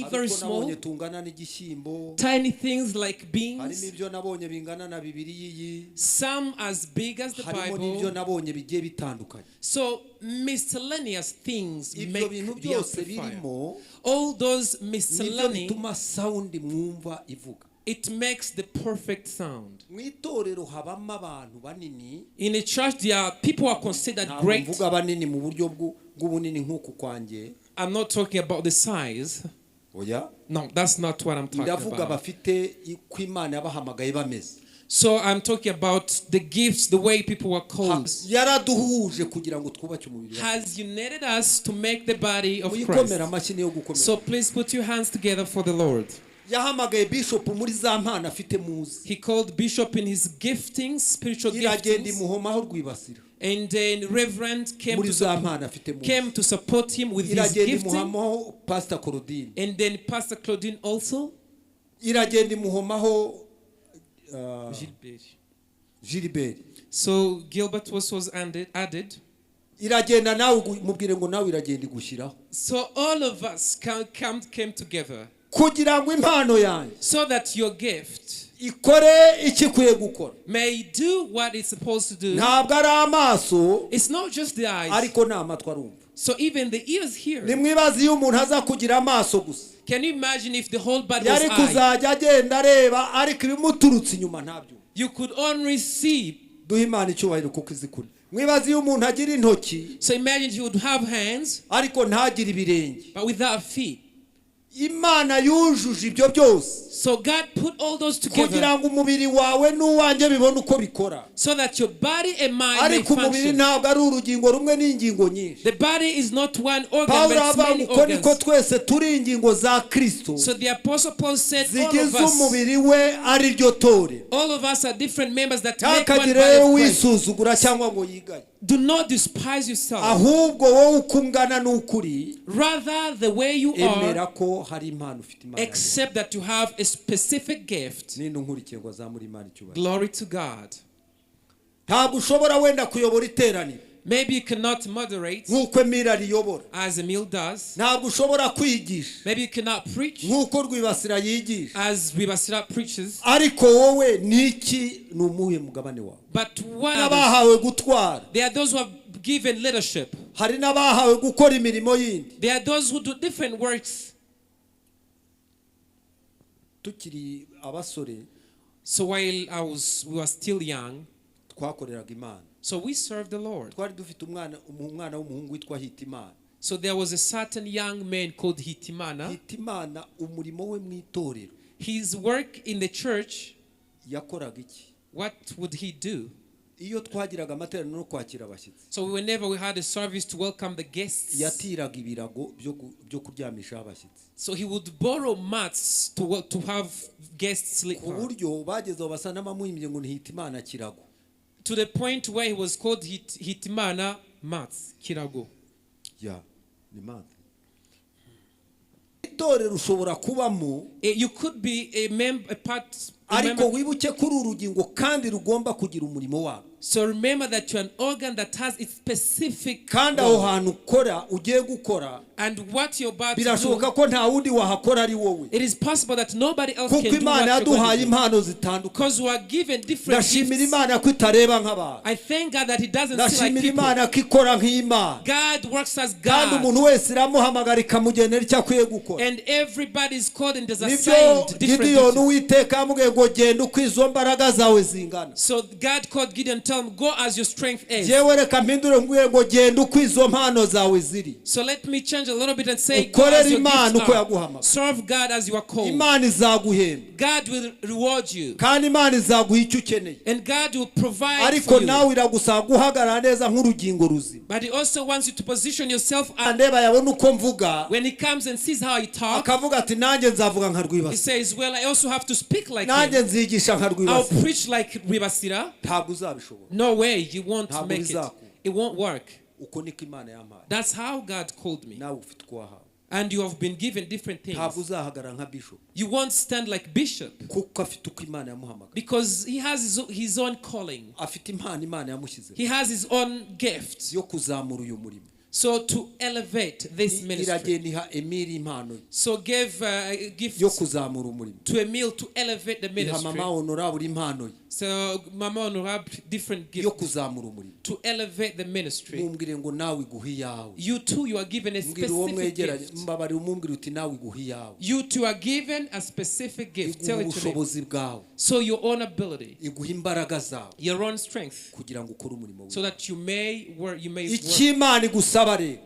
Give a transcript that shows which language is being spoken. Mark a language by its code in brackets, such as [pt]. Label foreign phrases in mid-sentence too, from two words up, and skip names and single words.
[rw] hari [en] very [rw] utwo [en] small, [rw] nabonye tungana n'igishyimbo, [en] tiny things like [rw] harimo [en] beans. [rw] ibyo nabonye bingana na Bibiliya iyi, [en] Some as big as the [rw] harimo n'ibyo [en] Bible. [rw] nabonye bigiye bitandukanye. [en] So miscellaneous things [rw] Ibyo [en] make [rw] bintu [en] the [rw] byose [en] amplifier. [rw] birimo [en] All those [rw] nibyo [en] miscellany, [rw] bituma sound mwumva ivuga. [en] it makes the perfect sound. [rw] Mu itorero habamo abantu banini, [en] In a church, there are people who are considered [rw] ntabwo [en] great. [rw] mvuga banini mu buryo bw'ubunini nk'uku kwanjye, [en] I'm not talking about the size. [rw] oya, [en] No, that's not what I'm talking [rw] ndavuga [en] about. [rw] bafite uko Imana yabahamagaye bameze. [en] So I'm talking about the gifts, the way people were called. [rw] Yaraduhuje kugira ngo twubake umubiri wacu. [en] Has united us to make the body of [rw] Muyikomera [en] Christ. [rw] amashyi niyo gukomera. [en] So please put your hands together for the Lord. [rw] Yahamagaye bishop muri za mpano afite muzi, [en] He called Bishop in his giftings, spiritual [rw] iragenda [en] giftings. [rw] imuhomaho Rwibasira [en] And then Reverend [rw] muri za mpano afite muzi, [en] came to support him with his [rw] iragenda [en] gifting. [rw] imuhomaho Pastor Claudine, [en] And then Pastor Claudine also. [rw] iragenda imuhomaho Gilbert. Gilbert, [en] So Gilbert was added. [rw] iragenda nawe mubwire ngo nawe iragenda igushyiraho, [en] So all of us came together [rw] kugira ngo impano yanjye [en] so that your gift [rw] ikore icyo ikwiye gukora. [en] may do what it's supposed to do. [rw] Ntabwo ari amaso, [en] It's not just the eyes. [rw] ariko ni amatwi arumva. [en] So even the ears hear. [rw] Nimwibaze iyo umuntu aza kugira amaso gusa, [en] Can you imagine if the whole body was [rw] yari [en] eye? [rw] kuzajya agenda areba, ariko ibimuturutse inyuma ntabyo. [en] You could only see. [rw] Duhe Imana icyubahiro kuko izi kure. Mwibaze iyo umuntu agira intoki [en] So imagine he would have hands [rw] ariko ntagire ibirenge. [en] but without feet. [rw] Imana yujuje ibyo byose [en] So God put all those together [rw] kugira ngo umubiri wawe n'uwanjye bibone uko bikora. [en] so that your body and mind may [rw] Ariko umubiri [en] function. [rw] ntabwo ari urugingo rumwe n'ingingo nyinshi. [en] The body is not one organ, [rw] Pawulo [en] but it's [rw] avuga [en] many [rw] uko niko [en] organs. [rw] twese turi ingingo za Kristo [en] So the Apostle Paul said [rw] zigize umubiri we ari ryo torero. [en] all of us are different members that make one [rw] Ntakagire [en] body of Christ. [rw] wisuzugura cyangwa ngo yigaye, [en] Do not despise yourself. [rw] ahubwo wowe uko ungana n'ukuri [en] Rather, the way you [rw] emera [en] are, [rw] ko hari impano ufite Imana yaguhaye. [en] accept that you have a specific gift. [rw] Ninde unkurikiye ngo azamure Imana icyubahiro. [en] Glory to God. [rw] Ntabwo ushobora wenda kuyobora iteraniro [en] Maybe you cannot moderate [rw] nk'uko Emile ariyobora, [en] as Emil does. [rw] ntabwo ushobora kwigisha [en] Maybe you cannot preach [rw] nk'uko Rwibasira yigisha, [en] as Rwibasira preaches. [rw] ariko wowe niki ni umuhe mugabane wawe. [en] But what others? [rw] N'abahawe gutwara, [en] There are those who have given leadership. [rw] hari n'abahawe gukora imirimo yindi. [en] There are those who do different works. [rw] Tukiri abasore [en] So while we were still young, [rw] twakoreraga Imana, [en] so we served the Lord. [rw] twari dufite umwana w'umuhungu witwa Hitimana. [en] So there was a certain young man called Hitimana. [rw] Hitimana umurimo we mu itorero [en] His work in the church, [rw] yakoraga iki? [en] what would he do? [rw] Iyo twagiraga amateraniro no kwakira abashyitsi, [en] So whenever we had a service to welcome the guests, [rw] yatiraga ibirago byo kuryamishaho abashyitsi, [en] so he would borrow mats to have guests sleep [rw] ku [en] on. [rw] buryo bagezeho basa n'abamuhimbye ngo ni Hitimana kirago. [en] To the point where he was called Hitimana Mats Kirago. [rw] Ya ni Imana. itorero ushobora kubamo [en] You could be a part. [rw] ariko wibuke kuri urugingo kandi rugomba kugira umurimo wabo. [en] So remember that you're an organ that has its specific [rw] kandi aho hantu ukora ugiye gukora [en] and what you're about to [rw] birashoboka [en] do. [rw] ko nta wundi wahakora ari wowe. [en] It is possible that nobody else [rw] kuko [en] can do [rw] Imana [en] what you're [rw] yaduhaye [en] going to do. [rw] impano zitandukanye. [en] Because we are given different [rw] ndashimira [en] gifts. [rw] Imana ko itareba nk'abantu. [en] I thank God that He doesn't see like [rw] ndashimira [en] people. [rw] Imana ko ikora nk'Imana. [en] God works as [rw] kandi [en] God. [rw] umuntu wese iramuhamagara ikamugenera icyo akwiye gukora. [en] And everybody is called and is [rw] nibyo [en] assigned different Gideon duties. [rw] Uwiteka yamubwiye ngo genda uko izo mbaraga zawe zingana. [en] So God called Gideon, tell him, go as your strength is. [rw] jewe reka mpindure nguye ngo genda uko izo mpano zawe ziri. [en] So let me change a little bit and say, go as [rw] ukorera [en] your [rw] Imana [en] gifts [rw] uko [en] are. [rw] yaguhamagara. [en] Serve God as you are called. [rw] Imana izaguhemba. [en] God will reward you. [rw] kandi Imana izaguha icyo ukeneye. [en] And God will provide [rw] ariko [en] for you. [rw] nawe iragusaba guhagarara neza nk'urugingo ruzima. [en] But He also wants you to position yourself as, [rw] andeba yabona uko mvuga [en] when He comes and sees how I talk, [rw] akavuga ati nanjye nzavuga nka [en] He Rwibasira. says, well, I also have to speak like [rw] nanjye [en] him. [rw] nzigisha nka [en] I'll Rwibasira. preach like Rwibasira. [rw] ntabwo uzabishobora. [en] No way, you won't [rw] Ntabwo [en] make it. [rw] bizakunda. [en] It won't work. [rw] uko niko Imana yampaye. [en] That's how God called me. [rw] nawe ufite uko wahawe. [en] And you have been given different [rw] ntabwo [en] things. [rw] uzahagara nka bishop. [en] You won't stand like bishop [rw] kuko afite uko Imana yamuhamagara. [en] because he has his own calling. [rw] afite impano Imana yamushyizeho [en] He has his own gifts. [rw] yo kuzamura uyu murimo. [en] So to elevate this ministry. [rw] iragenda iha Emile impano [en] So give gifts [rw] yo kuzamura umurimo. [en] to Emile to elevate the [rw] iha [en] ministry. [rw] mama honorable impano [en] So Mama Honorable different [rw] yo [en] gifts [rw] kuzamura umurimo. [en] to elevate the ministry. [rw] mumbwire ngo nawe iguhe iyawe. [en] You too, you are given a [rw] mbwira uwo [en] specific [rw] mwegeranye [en] gift. [rw] mbabarira umumbwire uti nawe iguhe iyawe. [en] You too are given a specific gift. Tell [rw] iguha [en] it to them. [rw] ubushobozi bwawe. [en] So your own ability, [rw] iguha imbaraga zawe [en] your own strength, [rw] kugira ngo ukore umurimo [en] so [rw] wawe. [en] that you may work. [rw] icyo Imana igusaba rero